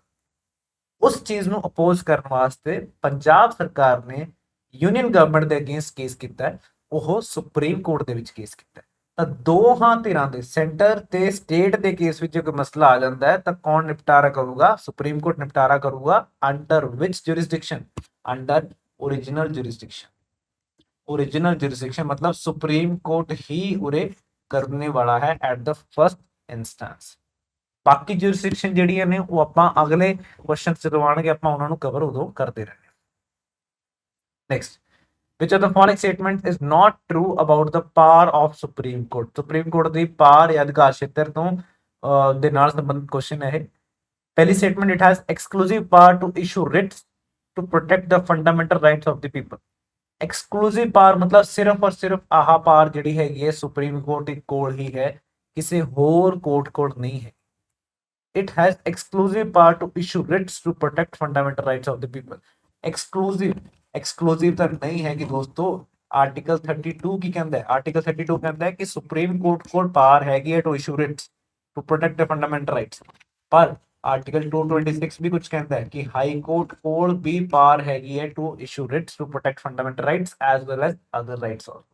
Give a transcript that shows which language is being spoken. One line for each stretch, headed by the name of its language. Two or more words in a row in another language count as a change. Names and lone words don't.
Punjabi: ਉਸ ਚੀਜ਼ ਨੂੰ ਅਪੋਜ਼ ਕਰਨ ਵਾਸਤੇ ਪੰਜਾਬ ਸਰਕਾਰ ਨੇ
English: union government
Punjabi: ਦੇ ਅਗੇਂਸਟ ਕੇਸ ਕੀਤਾ, ਉਹ ਸੁਪਰੀਮ ਕੋਰਟ ਦੇ ਵਿੱਚ ਕੇਸ ਕੀਤਾ। ਤਾਂ ਦੋਹਾਂ ਧਿਰਾਂ ਦੇ, ਸੈਂਟਰ ਤੇ ਸਟੇਟ ਦੇ ਕੇਸ ਵਿੱਚ ਕੋਈ ਮਸਲਾ ਆ ਜਾਂਦਾ ਹੈ ਤਾਂ ਕੌਣ ਨਿਪਟਾਰਾ ਕਰੂਗਾ? ਸੁਪਰੀਮ ਕੋਰਟ ਨਿਪਟਾਰਾ ਕਰੂਗਾ।
English: under which jurisdiction? under original jurisdiction. original jurisdiction
Hindi: मतलब सुप्रीम कोर्ट ही उरे करने वाला है
English: at the first instance.
Punjabi: बाकी जुरिस्डिक्शन ਜਿਹੜੀਆਂ ਨੇ ਉਹ ਆਪਾਂ ਅਗਲੇ ਕੁਐਸਚਨ ਜਦੋਂ ਆਣਗੇ ਆਪਾਂ ਉਹਨਾਂ ਨੂੰ ਕਵਰ ਉਦੋਂ ਕਰਦੇ ਰਹਿੰਦੇ। ਨੈਕਸਟ,
English: which of the following statement is not true about the power of supreme court?
Punjabi: ਸੁਪਰੀਮ ਕੋਰਟ ਦੀ ਪਾਵਰ ਜਾਂ ਅਧਿਕਾਰ ਖੇਤਰ ਤੋਂ ਦੇ ਨਾਲ ਸੰਬੰਧਿਤ ਕੁਐਸਚਨ ਹੈ ਇਹ। ਪਹਿਲੀ ਸਟੇਟਮੈਂਟ,
English: it has exclusive power to issue writs to protect the fundamental rights of the people। exclusive power
Punjabi: ਮਤਲਬ ਸਿਰਫ ਔਰ ਸਿਰਫ ਆਹ ਪਾਵਰ ਜਿਹੜੀ ਹੈਗੀ ਹੈ ਸੁਪਰੀਮ ਕੋਰਟ ਕੋਲ ਹੀ ਹੈ, ਕਿਸੇ ਹੋਰ ਕੋਰਟ ਕੋਲ ਨਹੀਂ ਹੈ।
English: It has exclusive power to issue writs to protect fundamental rights of the people।
Punjabi: ਐਕਸਕਲੂਸਿਵ ਤਾਂ ਨਹੀਂ ਹੈ ਕਿ ਦੋਸਤੋ। ਆਰਟੀਕਲ 32 ਕੀ ਕਹਿੰਦਾ ਹੈ? ਆਰਟੀਕਲ 32 ਕਹਿੰਦਾ ਹੈ ਕਿ ਸੁਪਰੀਮ ਕੋਰਟ ਕੋਲ ਪਾਵਰ ਹੈਗੀ ਹੈ
English: to issue writs to protect the fundamental rights.
Punjabi: ਪਰ ਆਰਟੀਕਲ 226 ਵੀ ਕੁਝ ਕਹਿੰਦਾ ਹੈ ਕਿ ਹਾਈ ਕੋਰਟ ਕੋਲ ਵੀ ਪਾਵਰ ਹੈਗੀ ਹੈ
English: to issue writs to protect fundamental rights as well as other rights also.